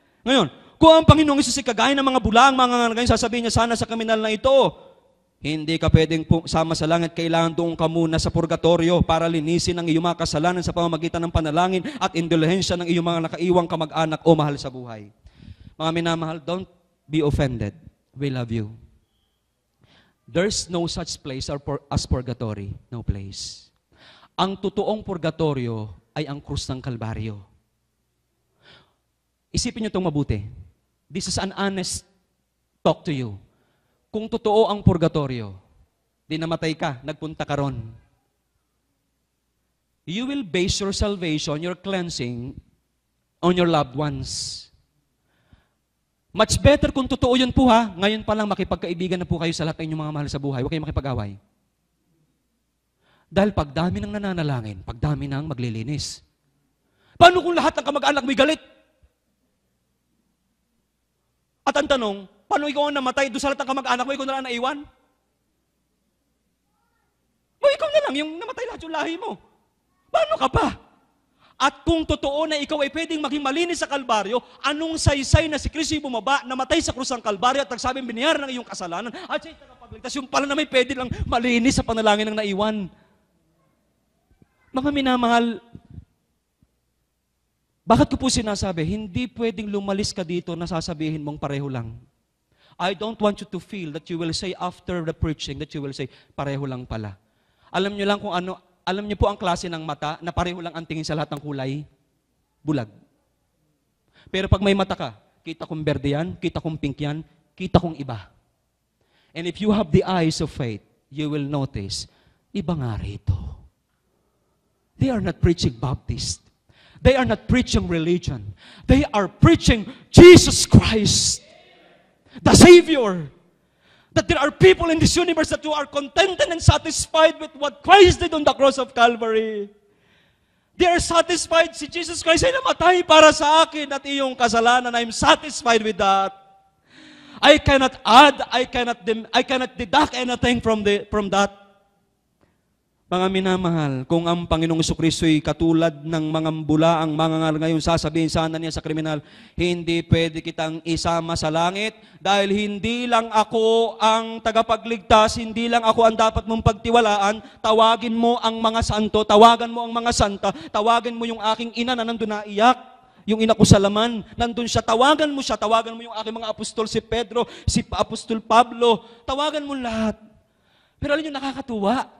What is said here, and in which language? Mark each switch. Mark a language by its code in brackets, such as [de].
[tl] Ngayon, kung ang Panginoong Isus kagaya ng mga bulaang mangangaral ngayon, sasabihin niya sana sa kriminal na ito, hindi ka pwedeng sama sa langit, kailangan doon ka muna sa purgatorio para linisin ang iyong mga kasalanan sa pamamagitan ng panalangin at indulhensya ng iyong mga nakaiwang kamag-anak o mahal sa buhay. Mga minamahal, [en] don't be offended. We love you. There's no such place as purgatory. No place. [tl] Ang totoong purgatorio ay ang krus ng Kalbaryo. Isipin niyo itong mabuti. [en] This is an honest talk to you. [tl] Kung totoo ang purgatorio, di namatay ka, nagpunta ka ron. [en] You will base your salvation, your cleansing, on your loved ones. Much better [tl] kung totoo yun po ha, ngayon pa lang makipagkaibigan na po kayo sa lahat ng inyong mga mahal sa buhay. Huwag kayong makipag-away. Dahil pagdami ng nananalangin, pagdami ng maglilinis. Paano kung lahat ng kamag-anak may galit? At ang tanong, paano ikaw ang namatay doon sa lahat ng kamag-anak mo, ikaw na lang naiwan? O ikaw na lang, yung namatay lahat yung lahi mo. Paano ka pa? At kung totoo na ikaw ay pwedeng maging malinis sa Kalbaryo, anong saysay na si Kristo'y bumaba, namatay sa krus ng Kalbaryo at nagsabing binayaran ng iyong kasalanan, at siya'y tagapagligtas, yung pala na may pwede lang malinis sa panalangin ng naiwan. Mga minamahal, bakit ko po sinasabi, hindi pwedeng lumalis ka dito na sasabihin mong pareho lang. [en] I don't want you to feel that you will say after the preaching, that you will say, [tl] pareho lang pala. Alam niyo lang kung ano, alam niyo po ang klase ng mata na pareho lang ang tingin sa lahat ng kulay? Bulag. Pero pag may mata ka, kita kong berde yan, kita kong pink yan, kita kong iba. [en] And if you have the eyes of faith, you will notice, [tl] iba nga rito. [en] They are not preaching Baptist. They are not preaching religion. They are preaching Jesus Christ, the Savior. That there are people in this universe that who are contented and satisfied with what Christ did on the cross of Calvary. They are satisfied. [tl] Si Jesus Christ ay namatay para sa akin at iyong kasalanan. [en] I'm satisfied with that. I cannot add, I cannot deduct anything from that. [tl] Mga minamahal, kung ang Panginoong Jesucristo'y katulad ng mga bulaang mangangal ngayon, sasabihin sana niya sa kriminal, hindi pwede kitang isama sa langit dahil hindi lang ako ang tagapagligtas, hindi lang ako ang dapat mong pagtiwalaan, tawagin mo ang mga santo, tawagan mo ang mga santa, tawagin mo yung aking ina na nandun na iyak, yung ina ko sa laman, nandun siya, tawagan mo yung aking mga apostol, si Pedro, si Apostol Pablo, tawagan mo lahat. Pero alam nyo, nakakatuwa.